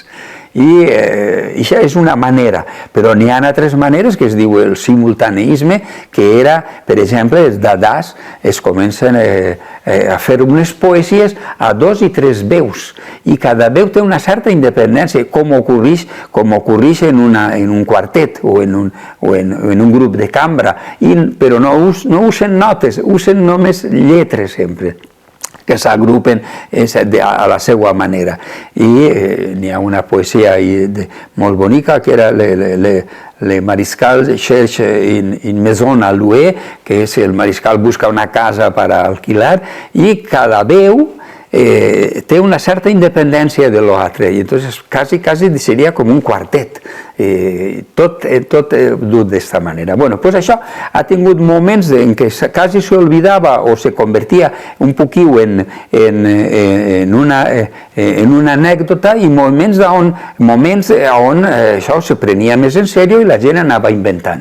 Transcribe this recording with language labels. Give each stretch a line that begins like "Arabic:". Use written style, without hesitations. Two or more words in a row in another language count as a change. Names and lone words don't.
Catalan: I això és una manera, però n'hi ha altres maneres que es diu el simultaneisme, que era, per exemple, els dadàs es comencen a fer unes poesies a 2 i 3 veus, i cada veu té una certa independència, com ocorreix en un quartet o en un grup de cambra, però no usen notes, usen només lletres sempre, que s'agrupen a la seva manera. I n'hi ha una poesia molt bonica, que era
French: le mariscal cherche une maison à louer,
Catalan: que és el mariscal busca una casa per alquilar, i cada veu té una certa independència de l'altre, i entonces quasi seria com un quartet, tot dut d'esta manera. Bueno, pues això ha tingut moments en què quasi s'olvidava o se convertia un poquillo en una anècdota, i moments on això se prenia més en sèrio i la gent anava inventant.